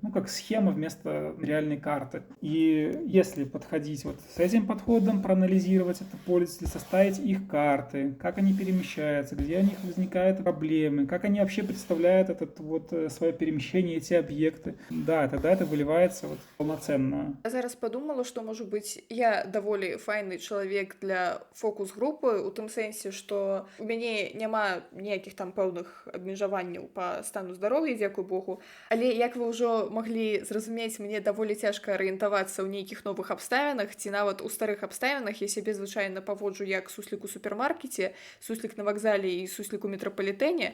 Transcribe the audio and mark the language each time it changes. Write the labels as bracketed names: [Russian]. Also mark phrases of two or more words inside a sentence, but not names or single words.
[Russian] Ну, как схема вместо реальной карты. И если подходить вот с этим подходом, проанализировать это пользователей, составить их карты, как они перемещаются, где у них возникают проблемы, как они вообще представляют это вот свое перемещение, эти объекты. Да, тогда это выливается вот полноценно. [Belarusian] Я зараз подумала, што, можа быць, я даволі файны чалавек для фокус-групы, у тым сэнсе, што у мяне няма ніякіх там пэўных абмежаванняў па стану здароўя, дзякуй Богу. Але, як вы ўжо маглі зразумець, мне даволі цяжка арыентавацца ў нейкіх новых абставінах, ці нават у старых абставінах я сябе звычайна паводжу як суслік у супермаркеце, суслік на вакзале і суслік у метрапалітэне.